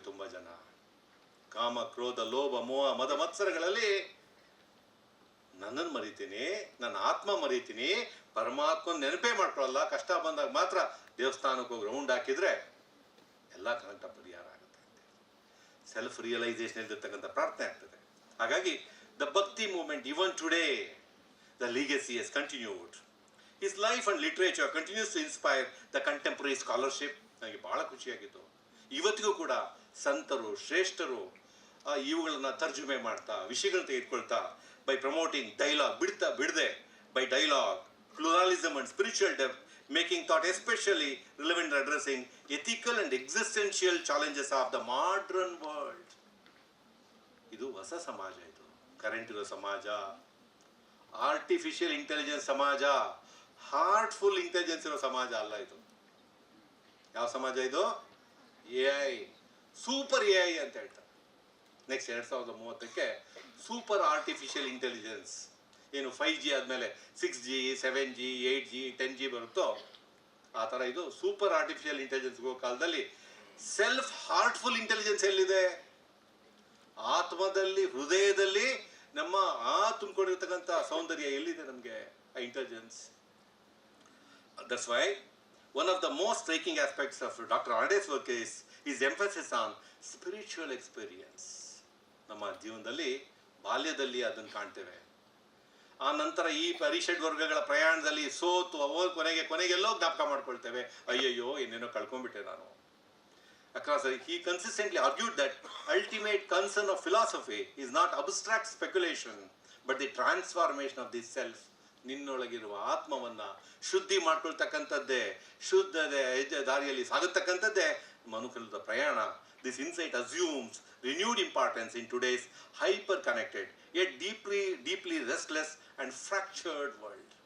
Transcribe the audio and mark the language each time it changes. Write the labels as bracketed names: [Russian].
[Kannada] ತುಂಬ ಜನ ಕಾಮ, ಕ್ರೋಧ, ಲೋಭ, ಮೋಹ, ಮದ, ಮತ್ಸರಗಳಲ್ಲಿ ನನ್ನನ್ನು ಮರಿತೀನಿ, ನನ್ನ ಆತ್ಮ ಮರಿತೀನಿ, ಪರಮಾತ್ಮನ ನೆನಪೇ ಮಾಡ್ಕೊಳ್ಳಲ್ಲ. ಕಷ್ಟ ಬಂದಾಗ ಮಾತ್ರ ದೇವಸ್ಥಾನಕ್ಕೆ ಹೋಗಿ ರೌಂಡ್ ಹಾಕಿದ್ರೆ ಎಲ್ಲ ಕನೆಕ್ಟ ಪರಿಹಾರ ಆಗುತ್ತೆ. [English] self realisation [Kannada] ಇರ್ತಕ್ಕಂಥ ಪ್ರಾರ್ಥನೆ ಆಗ್ತದೆ. ಹಾಗಾಗಿ [English] The bhakti movement even today, the legacy has continued. His life and literature continues to inspire the contemporary scholarship. [Kannada] ನನಗೆ ಭಾಳ ಖುಷಿಯಾಗಿತ್ತು. ಇವತ್ತಿಗೂ ಕೂಡ ಸಂತರು, ಶ್ರೇಷ್ಠರು ಇವುಗಳನ್ನ ತರ್ಜುಮೆ ಮಾಡ್ತಾ, ವಿಷಯಗಳನ್ನ ತೆಗೆದುಕೊಳ್ತಾ, [English] by promoting dialogue, [Kannada] ಬಿಡದೆ [English] By dialogue, pluralism and spiritual depth, making thought especially relevant addressing ethical and existential challenges of the modern world. [Kannada] ಇದು ಹೊಸ ಸಮಾಜ, ಇದು ಕರೆಂಟ್ ಇರೋ ಸಮಾಜ, ಆರ್ಟಿಫಿಷಿಯಲ್ ಇಂಟೆಲಿಜೆನ್ಸ್ ಸಮಾಜ, ಹಾರ್ಟ್ಫುಲ್ ಇಂಟೆಲಿಜೆನ್ಸ್ ಇರೋ ಸಮಾಜ ಅಲ್ಲ ಇದು. ಯಾವ ಸಮಾಜ ಇದು? AI, ಸೂಪರ್ AI ಅಂತ ಹೇಳ್ತಾರೆ. ನೆಕ್ಸ್ಟ್ 2030ಕ್ಕೆ ಸೂಪರ್ ಆರ್ಟಿಫಿಷಿಯಲ್ ಇಂಟೆಲಿಜೆನ್ಸ್, ಏನು 5G ಆದಮೇಲೆ 6G, 7G, 8G, 10G ಬರುತ್ತೋ ಆ ಥರ ಇದು ಸೂಪರ್ ಆರ್ಟಿಫಿಷಿಯಲ್ ಇಂಟೆಲಿಜೆನ್ಸ್ ಹೋಗೋ ಕಾಲದಲ್ಲಿ ಸೆಲ್ಫ್ ಹಾರ್ಟ್ಫುಲ್ ಇಂಟೆಲಿಜೆನ್ಸ್ ಎಲ್ಲಿದೆ? ಆತ್ಮದಲ್ಲಿ, ಹೃದಯದಲ್ಲಿ ನಮ್ಮ ತುಂಬಿಕೊಂಡಿರ್ತಕ್ಕಂಥ ಸೌಂದರ್ಯ ಎಲ್ಲಿದೆ ನಮಗೆ ಆ intelligence? [English] That's why one of the most striking aspects of Dr. Ranade's work is his emphasis on spiritual experience. [Kannada] ನಮ್ಮ ಜೀವನದಲ್ಲಿ ಬಾಲ್ಯದಲ್ಲಿ ಅದನ್ನು ಕಾಣ್ತೇವೆ. ಆ ನಂತರ ಈ ಪರಿಷಡ್ ವರ್ಗಗಳ ಪ್ರಯಾಣದಲ್ಲಿ ಸೋತು ಕೊನೆಗೆಲ್ಲೋ ಜ್ಞಾಪಕ ಮಾಡ್ಕೊಳ್ತೇವೆ, ಅಯ್ಯಯ್ಯೋ ಏನೇನೋ ಕಳ್ಕೊಂಡ್ಬಿಟ್ಟೆ ನಾನು. [English] Across, he consistently argued that ultimate concern of philosophy is not abstract speculation, but the transformation of the self. [Kannada] ನಿನ್ನೊಳಗಿರುವ ಆತ್ಮವನ್ನ ಶುದ್ಧಿ ಮಾಡ್ಕೊಳ್ತಕ್ಕಂಥದ್ದೇ, ಶುದ್ಧತೆ ದಾರಿಯಲ್ಲಿ ಸಾಗತಕ್ಕಂಥದ್ದೇ ಮನುಕುಲದ ಪ್ರಯಾಣ. [English] This insight assumes renewed importance in today's hyper-connected, yet deeply restless and fractured world.